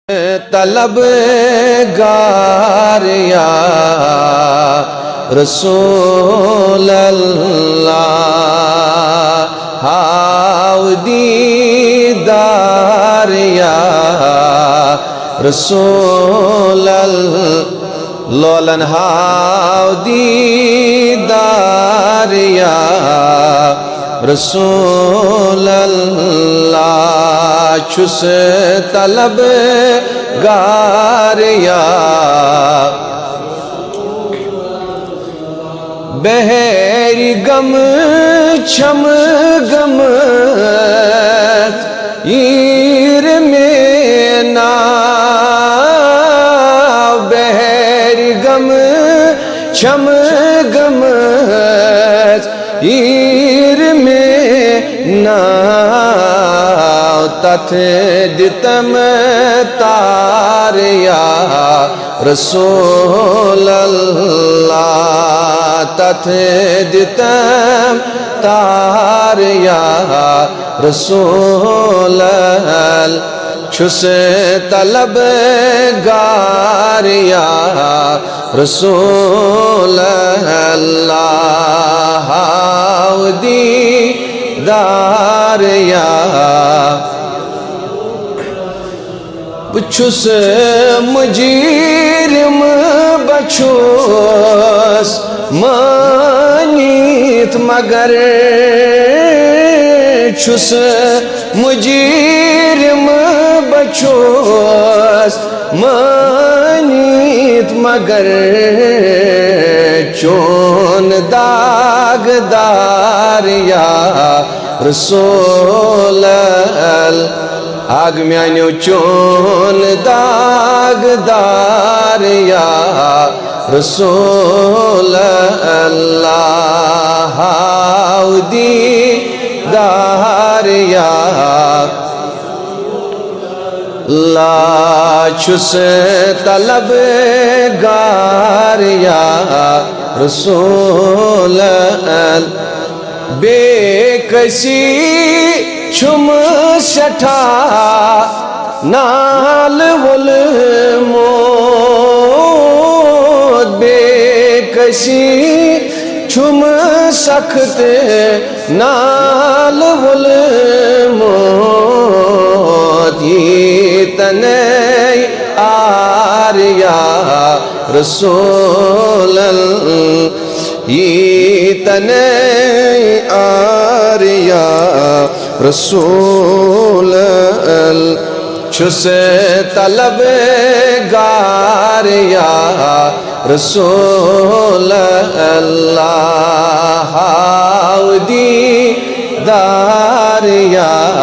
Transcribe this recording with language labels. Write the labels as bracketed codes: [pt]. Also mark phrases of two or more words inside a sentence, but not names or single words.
[ks] طلبگار [ar] یا رسول اللہ [ks] ہاؤ دیدار [ar] یا رسول اللہ [ks] لولن ہاؤ دیدار [ar] یا رسول اللہ [ks] چھس طلبگار یا بہر غم چھم غم ایر میں نا بہر غم چھم غم ایر میں نا تتھ دتم تار [ar] یا رسول اللہ [ks] تتھ دتم تار [ar] یا رسول اللہ [ks] چھس طلبگار [ar] یا رسول اللہ [ks] ہاؤ دیدار یا بچھس مجرم بچھس مانیت مگر چھس مجرم بچھس مانیت مگر چون داغدار [ar] یا رسول اللہ [ks] آگ میانیو چون داغدار [ar] یا رسول اللہ [ks] ہاؤ دیدار یا لا چھس طلبگار [ar] یا رسول اللہ [ks] بے کسی چھم سٹھا نال والموت بے کسی چھم سخت نال والموت یہ تنہی آر [ar] یا رسول اللہ [ks] یہ تنہی آر یا [ar] رسول اللہ [ks] چھس طلبگار [ar] یا رسول اللہ [ks] ہاؤ دیدار یا